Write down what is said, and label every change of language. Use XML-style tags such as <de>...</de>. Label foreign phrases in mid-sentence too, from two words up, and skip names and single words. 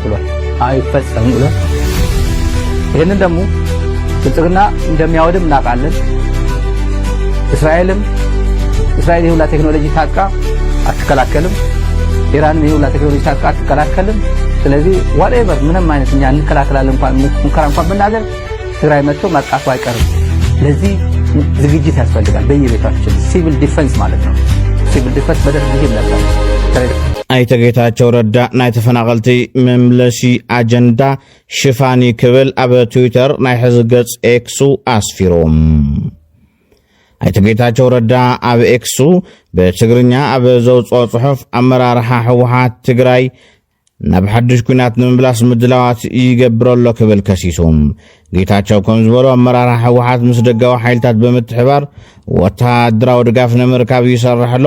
<am>ብሏል፣ አይፈጸም ብሏል። ይሄንን ደግሞ ብልጽግና እንደሚያወድም እናውቃለን። እስራኤል የሁላ ቴክኖሎጂ ታጥቃ አትከላከልም። ኢራን የሁላ ቴክኖሎጂ ታጥቃ አትከላከልም። ስለዚህ whatever ምንም አይነት እኛ እንከላከላለን ሙከራ እንኳን ብናደርግ ትግራይ መጥቶ ማጥቃቱ አይቀርም። ለዚህ ዝግጅት ያስፈልጋል። በየቤታችን</am> <en>civil defense</en> <am>ማለት ነው።</am> <en>civil defense</en> <am>በደርግ ጊዜ ነበር።</am> <ti>ኣይተ ጌታቸው ረዳ ናይ ተፈናቀልቲ መምለሲ አጀንዳ ሽፋኒ ክብል ኣብ ትዊተር ናይ ሕዚ ገጽ ኤክሱ ኣስፊሮም ኣይተ ጌታቸው ረዳ ኣብ ኤክሱ በትግርኛ ኣብ ዘውጽኦ ጽሑፍ ኣመራርሓ ህወሓት ትግራይ ናብ ሓድሽ ኩናት ንምምላስ ምድላዋት ይገብረሎ ክብል ከሲሶም ጌታቸው ከም ዝበሎ ኣመራርሓ ህወሓት ምስ ደጋዊ ሓይልታት ብምትሕባር ወታደራዊ ድጋፍ ንምርካብ ይሰርሕ ኣሎ</ti>